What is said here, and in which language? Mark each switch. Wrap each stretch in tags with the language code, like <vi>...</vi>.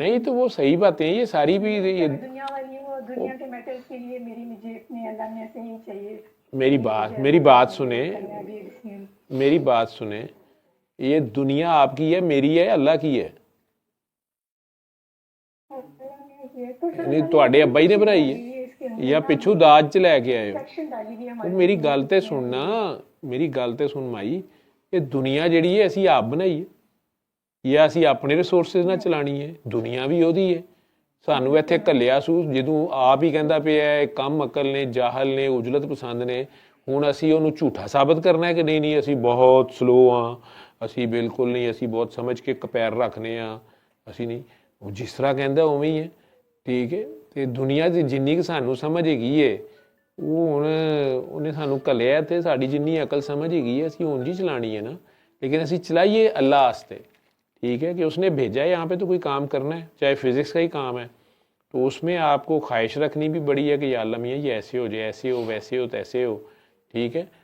<hi>नहीं तो वो सही बातें हैं, ये सारी भी ये दुनिया वाली हूँ और दुनिया के मैटर्स के लिए मुझे अपने अल्लाह में से ही चाहिए। मेरी बात सुने, मेरी बात सुने, ये दुनिया आपकी है, मेरी है, अल्लाह की है?</hi> <pa>नहीं ਤੁਹਾਡੇ ਅੱਬਾ ਹੀ ਨੇ ਬਣਾਈ ਹੈ ਜਾਂ ਪਿੱਛੋਂ ਦਾਜ ਚ ਲੈ ਕੇ ਆਏ ਹੋ? ਮੇਰੀ ਗੱਲ ਤੇ ਸੁਣਨਾ, ਮੇਰੀ ਗੱਲ ਤੇ ਸੁਣ ਮਾਈ, ਇਹ ਦੁਨੀਆ ਜਿਹੜੀ ਹੈ ਅਸੀਂ ਆਪ ਬਣਾਈ ਹੈ ਜਾਂ ਅਸੀਂ ਆਪਣੇ ਰਿਸੋਰਸਿਸ ਨਾਲ ਚਲਾਣੀ ਹੈ? ਦੁਨੀਆ ਵੀ ਉਹਦੀ ਹੈ, ਸਾਨੂੰ ਇੱਥੇ ਘੱਲਿਆ ਸੂ ਜਦੋਂ ਆਪ ਹੀ ਕਹਿੰਦਾ ਪਿਆ ਕੰਮ ਅਕਲ ਨੇ, ਜਾਹਲ ਨੇ, ਉਜਲਤ ਪਸੰਦ ਨੇ, ਹੁਣ ਅਸੀਂ ਉਹਨੂੰ ਝੂਠਾ ਸਾਬਤ ਕਰਨਾ ਹੈ ਕਿ ਨਹੀਂ ਨਹੀਂ ਅਸੀਂ ਬਹੁਤ ਸਲੋ ਹਾਂ, ਅਸੀਂ ਬਿਲਕੁਲ ਨਹੀਂ, ਅਸੀਂ ਬਹੁਤ ਸਮਝ ਕੇ ਪੈਰ ਰੱਖਨੇ ਆ, ਅਸੀਂ ਨਹੀਂ। ਉਹ ਜਿਸ ਤਰ੍ਹਾਂ ਕਹਿੰਦਾ ਉਵੇਂ ਹੀ ਹੈ, ਠੀਕ ਹੈ। ਤੇ ਦੁਨੀਆ ਦੀ ਜਿੰਨੀ ਕੁ ਸਾਨੂੰ ਸਮਝ ਹੈਗੀ ਹੈ ਉਹ ਹੁਣ ਉਹਨੇ ਸਾਨੂੰ ਘੱਲਿਆ ਤੇ ਸਾਡੀ ਜਿੰਨੀ ਅਕਲ ਸਮਝ ਹੈਗੀ ਹੈ ਅਸੀਂ ਉਂਝ ਹੀ ਚਲਾਣੀ</pa> <hi>है ना, लेकिन</hi> <pa>ਅਸੀਂ ਚਲਾइए</pa> <hi>अल्लाह वास्ते, ठीक है, कि उसने भेजा है यहाँ पे तो कोई काम करना है, चाहे फिज़िक्स का ही काम है, तो उसमें आपको ख्वाहिश रखनी भी बड़ी है कि या अल्लाह मियाँ ये ऐसे हो जाए, ऐसे हो, वैसे हो, तैसे हो, ठीक है।</hi>